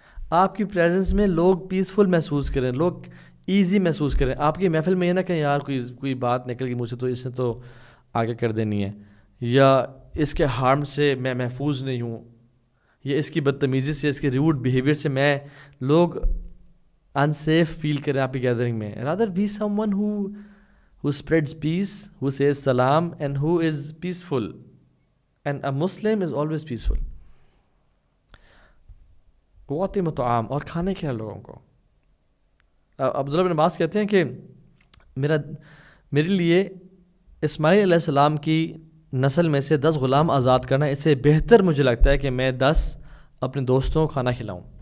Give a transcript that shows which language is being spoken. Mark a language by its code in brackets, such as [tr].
[ur] آپ کی پریزنس میں لوگ پیسفل محسوس کریں، لوگ ایزی محسوس کریں. آپ کی محفل میں یہ نہ کہ یار کوئی بات نکل گئی مجھ سے تو اس نے تو آگے کر دینی ہے، یا اس کے ہارم سے میں محفوظ نہیں ہوں، یا اس کی بدتمیزی سے، اس کے ریوڈ بیہیویئر سے میں لوگ انسیف فیل کریں آپ کی گیدرنگ میں. [en] Rather be someone who spreads peace, who says salam, and who is peaceful. And a Muslim is always peaceful. [ar] وَأَطْعِمُوا الطَّعَامَ، [ur] اور کھانے کھلا لوگوں کو. عبداللہ بن عباس کہتے ہیں کہ میرے لیے اسماعیل علیہ السلام کی نسل میں سے 10 غلام آزاد کرنا اس سے بہتر مجھے لگتا ہے کہ میں 10 اپنے دوستوں کو کھانا کھلاؤں.